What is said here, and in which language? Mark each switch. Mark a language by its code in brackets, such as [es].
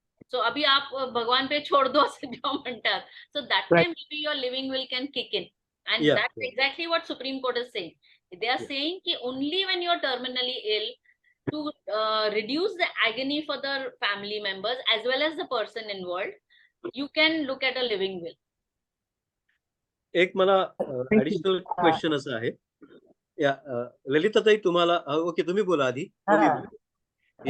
[en] so [hi] अभी आप भगवान पे छोड़ दो [mr] असं जेव्हा म्हणतात, [en] So that time may your living will can kick in. And Yeah, that's exactly what Supreme Court is saying. They are Yeah. saying ki only when you're terminally ill, to reduce the agony for the family members as well as the person involved, you can look at a living will. [mr] एक मला additional question असं आहे, या ललिताताई तुम्हाला, okay तुम्ही बोला आधी, दोघी बोला.